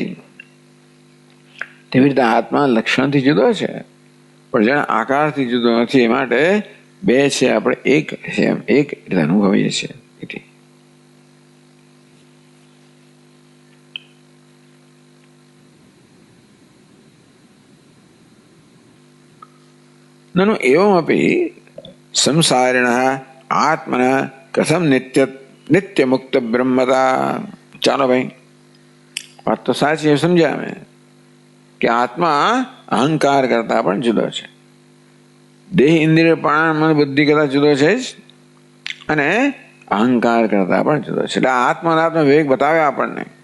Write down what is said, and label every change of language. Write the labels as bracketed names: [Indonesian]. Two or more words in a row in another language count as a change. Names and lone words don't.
[Gujarati] તેવી રીતે આત્મા લક્ષણથી જુદો છે, પણ જેને આકારથી જુદો નથી. એ માટે બે છે આપણે એક છે એમ એક રીતે અનુભવીએ છીએ. [Sanskrit] નनु एवमपि संसारिणः आत्मनः कथम नित्य मुक्त ब्रह्मता. [Gujarati] ચાલો ભાઈ, વાત તો સાચી સમજ્યા અમે કે આત્મા અહંકાર કરતા પણ જુદો છે. દેહ ઇન્દ્રિય પ્રાણ મન બુદ્ધિ કરતા જુદો છે જ, અને અહંકાર કરતા પણ જુદો છે. એટલે આત્મા વિવેક બતાવ્યા આપણને.